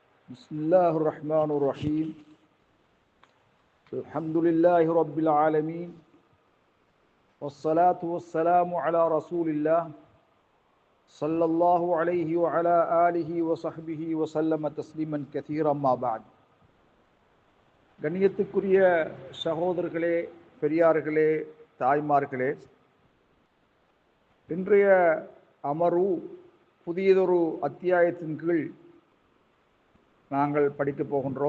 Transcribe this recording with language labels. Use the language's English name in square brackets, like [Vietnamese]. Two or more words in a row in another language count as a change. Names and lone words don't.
[Arabic] بسم الله الرحمن الرحيم الحمد لله رب العالمين والصلاة والسلام على رسول الله صلى الله عليه وعلى آله وصحبه وسلم تسليما كثيرا ما بعد. [Tamil] கண்ணியத்துக்குரிய சகோதரர்களே, பெரியார்களே, தாய்மார்களே, இன்றைய அமர்வு புதியதொரு அத்தியாயத்தின் கீழ் நாங்கள் படிக்கப் போகின்றோம்.